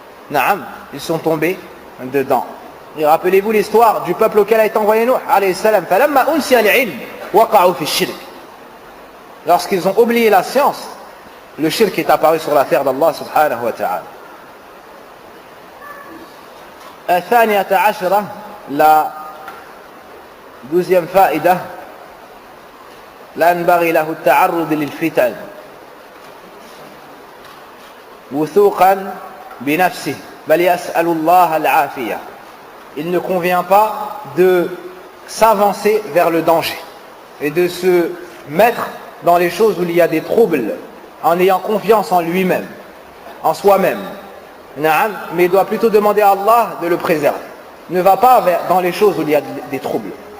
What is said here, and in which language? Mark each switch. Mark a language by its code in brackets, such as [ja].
[fr] Naam, ils sont tombés dedans. Et rappelez-vous l'histoire du peuple auquel a été envoyé Nuh alayhi salam. [ar] فَلَمَّا أُنْسِيَ الْعِلْمِ وَقَعُوا فِي الشِّرْكِ. [fr] Lorsqu'ils ont oublié la science, le shirk est apparu sur la terre d'Allah subhanahu wa ta'ala. [ar] الثانية عشرة, [fr] la 12e [ar] فائدة, لا ينبغي له التعرض للفتن وثوقا بنفسه بل يسأل الله العافية. [fr] Il ne convient pas de s'avancer vers le danger et de se mettre dans les choses où il y a des troubles en ayant confiance en lui-même, en soi-même. Mais il doit plutôt demander à Allah de le préserver. Ne va pas dans les choses où il y a des troubles.